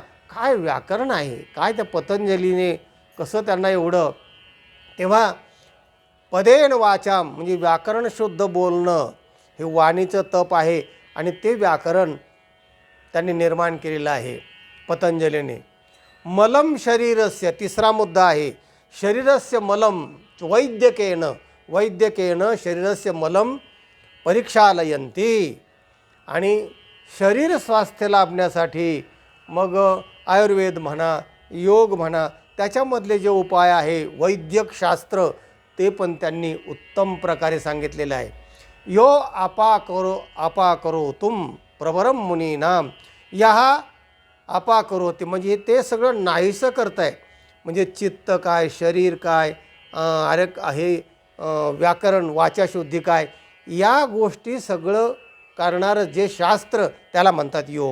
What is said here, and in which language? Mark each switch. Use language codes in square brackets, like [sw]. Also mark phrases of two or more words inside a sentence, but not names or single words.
[mr] काय व्याकरण आहे, काय त्या पतंजलीने कसं त्यांना एवढं. तेव्हा [sa] पदेन वाचाम [mr] म्हणजे व्याकरण शुद्ध बोलणं हे वाणीचं तप आहे. आणि ते व्याकरण त्यांनी निर्माण केलेला आहे पतंजलीने. [sa] मलम शरीरस्य, [mr] तिसरा मुद्दा आहे, [sa] शरीरस्य मलम वैद्यकेन शरीरस्य मलम परीक्षालयन्ति. [mr] आणि शरीर स्वास्थ्य लाभण्यासाठी मग आयुर्वेद म्हणा, योग म्हणा, त्याच्यामधले जे उपाय आहे वैद्यक शास्त्र ते पण त्यांनी उत्तम प्रकारे सांगितलेलं आहे. [sa] यो अपाकरो तुम प्रवरम मुनीनाम, [mr] या अपाकरोती म्हणजे ते सगळं नाहीसं करताय. म्हणजे चित्त काय, शरीर काय, हे व्याकरण, वाचाशुद्धी काय, या गोष्टी सगळं करणारं जे शास्त्र त्याला म्हणतात योग.